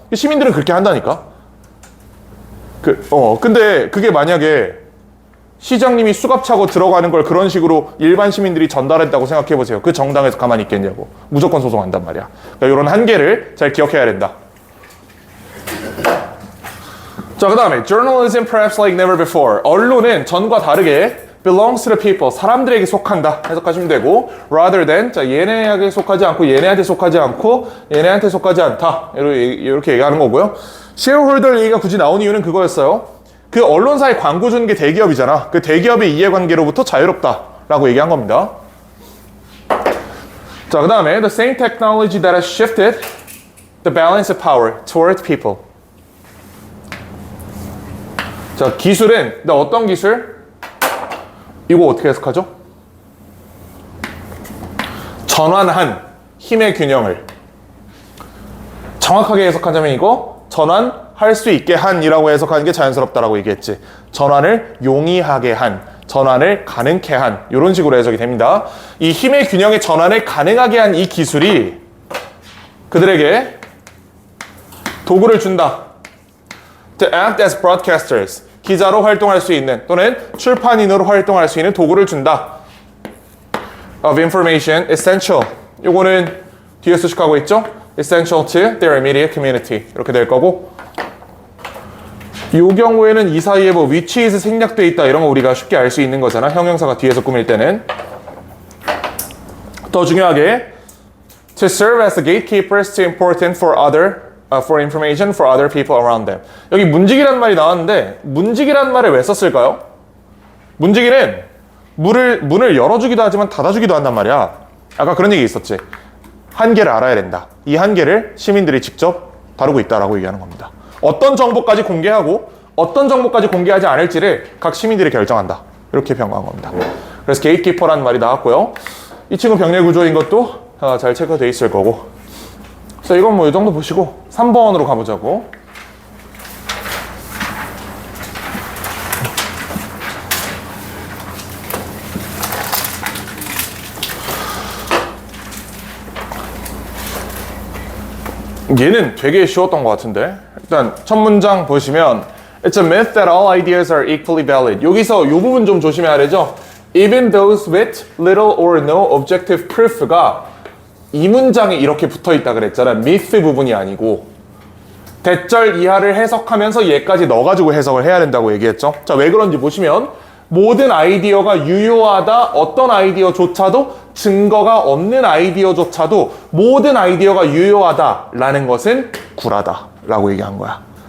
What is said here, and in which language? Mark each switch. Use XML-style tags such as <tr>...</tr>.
<ko>시민들은 그렇게 한다니까. 근데 그게 만약에 시장님이 수갑 차고 들어가는 걸 그런 식으로 일반 시민들이 전달했다고 생각해 보세요. 그 정당에서 가만히 있겠냐고. 무조건 소송한단 말이야. 그러니까 이런 한계를 잘 기억해야 된다. 자, 그 다음에</ko> <en>journalism perhaps like never before.</en> <ko>언론은 전과 다르게</ko> <en>belongs to the people,</en> <ko>사람들에게 속한다 해석하시면 되고,</ko> <en>rather than,</en> <ko>자, 얘네에게 속하지 않고 얘네한테 속하지 않고 얘네한테 속하지 않다, 이렇게 얘기하는 거고요. shareholder 얘기가 굳이 나온 이유는 그거였어요. 그 언론사에 광고 주는 게 대기업이잖아. 그 대기업의 이해관계로부터 자유롭다 라고 얘기한 겁니다. 자, 그 다음에</ko> <en>the same technology that has shifted the balance of power toward people.</en> <ko>자, 기술은, 근데 어떤 기술? 이거 어떻게 해석하죠? 전환한 힘의 균형을. 정확하게 해석하자면 이거 전환할 수 있게 한이라고 해석하는 게 자연스럽다라고 얘기했지. 전환을 용이하게 한, 전환을 가능케 한, 이런 식으로 해석이 됩니다. 이 힘의 균형의 전환을 가능하게 한 이 기술이 그들에게 도구를 준다.</ko> <en>To act as broadcasters,</en> <ko>기자로 활동할 수 있는, 또는 출판인으로 활동할 수 있는 도구를 준다.</ko> <en>Of information essential.</en> <ko>요거는 뒤에 수식하고 있죠?</ko> <en>Essential to their immediate community.</en> <ko>이렇게 될 거고, 이 경우에는 이 사이에 뭐</ko> <en>which is</en> <ko>생략돼 있다 이런 거 우리가 쉽게 알 수 있는 거잖아. 형용사가 뒤에서 꾸밀 때는. 더 중요하게</ko> <en>to serve as the gatekeepers to important for information for other people around them.</en> <ko>여기 문지기란 말이 나왔는데 문지기란 말을 왜 썼을까요? 문지기는 문을 열어주기도 하지만 닫아주기도 한단 말이야. 아까 그런 얘기 있었지. 한계를 알아야 된다. 이 한계를 시민들이 직접 다루고 있다라고 얘기하는 겁니다. 어떤 정보까지 공개하고 어떤 정보까지 공개하지 않을지를 각 시민들이 결정한다. 이렇게 평가한 겁니다. 그래서 게이트키퍼라는 말이 나왔고요. 이 친구 병렬 구조인 것도 잘 체크되어 있을 거고. 자, 이건 뭐 이 정도 보시고 3번으로 가보자고. 얘는 되게 쉬웠던 것 같은데. 일단 첫 문장 보시면</ko> <en>It's a myth that all ideas are equally valid.</en> <ko>여기서 이 부분 좀 조심해야 되죠.</ko> <en>Even those with little or no objective proof가</en> <ko>이 문장에 이렇게 붙어있다 그랬잖아. myth 부분이 아니고 대절 이하를 해석하면서 얘까지 넣어가지고 해석을 해야 된다고 얘기했죠. 자, 왜 그런지 보시면 모든 아이디어가 유효하다. 어떤 아이디어조차도 증거가 없는 아이디어조차도 모든 아이디어가 유효하다라는 것은 구라다 라고 얘기한 거야.</ko>